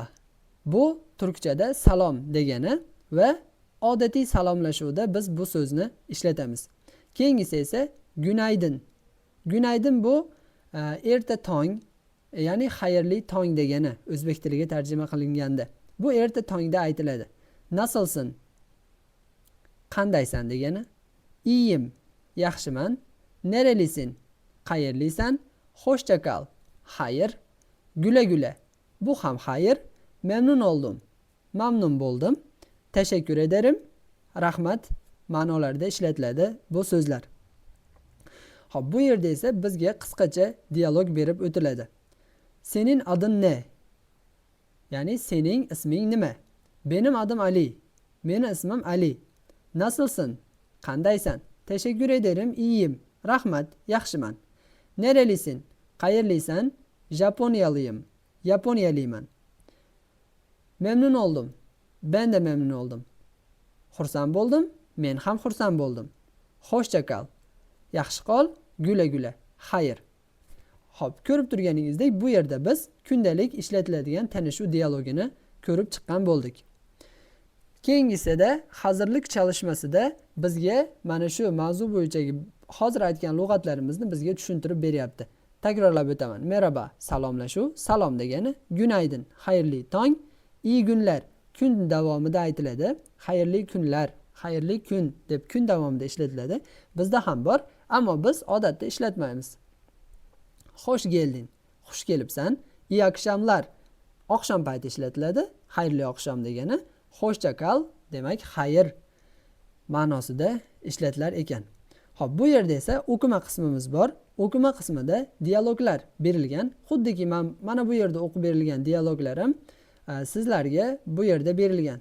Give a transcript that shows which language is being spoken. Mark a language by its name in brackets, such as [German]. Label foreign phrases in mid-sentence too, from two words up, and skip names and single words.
[Uzbek] Bu turkchada salom degani va odatiy salomlashuvda biz bu so'zni ishlatamiz. Keyingisi esa günaydın. Günaydın bu erta tong, ya'ni xayrli tong degani o'zbek tiliga tarjima qilinganda. Bu erta tongda aytiladi. Nasılsın? Qandaysan degani. [Turkish] İyiyim, yaxshiman. Nerelisin? [Uzbek] Qayerlisan? [Turkish] Hoşça kal. [Uzbek] Xayr. [Turkish] Güle güle. [Uzbek] Bu ham xayr. [Turkish] Memnun oldum. [Uzbek] Mamnun bo'ldim. [Turkish] Teşekkür ederim. [Uzbek] Rahmat ma'nolarida ishlatiladi bu so'zlar. Hop, bu yerda esa bizga qisqacha dialog berib o'tiladi. [Turkish] Senin adın ne? [Uzbek] Yani senin isming nima? [Turkish] Benim adım Ali. [Uzbek] Mening ismim [Turkish] Ali. Nasılsın? [Uzbek] Qandaysan? [Turkish] Teşekkür ederim, iyiyim. [Uzbek] Rahmat, yaxshiman. Nerelisin? Qayerlisan? [Turkish] Japonyalıyım. Yaponyalıyman. Memnun oldum. Ben de memnun oldum. [Uzbek] Xursand bo'ldim. Men ham xursand bo'ldim. [Turkish] Hoşça kal. [Uzbek] Yaxshi qol, [Turkish] güle güle. [Uzbek] Xayr. Hop, ko'rib turganingizdek, bu yerda biz kundalik ishlatiladigan tanishuv dialogini ko'rib chiqqan bo'ldik. Keyingisida hozirlik çalışmasida bizga mana shu mavzu bo'yicha hozir aytgan lug'atlarimizni bizga tushuntirib beryapti. Takrorlab o'taman. Merhaba, salomlashuv, salom degani günaydın, xayrli tong, [Turkish] iyi günler [Uzbek] kun davomida aytiladi. Xayrli kunlar, xayrli kun deb kun davomida ishlatiladi. Bizda ham bor, ammo biz odatda ishlatmaymiz. [Turkish] Hoş geldin, [Uzbek] xush kelibsan. [Turkish] İyi akşamlar, [Uzbek] oqshom payti ishlatiladi. Xayrli oqshom degani. [Turkish] Hoşça kal [Uzbek] demak xayr ma'nosida ishlatilar ekan. Hop, bu yerda esa o'qima qismimiz bor. O'qima qismida dialoglar berilgan. Xuddiki mana bu yerda o'qib berilgan dialoglarim sizlarga bu yerda berilgan.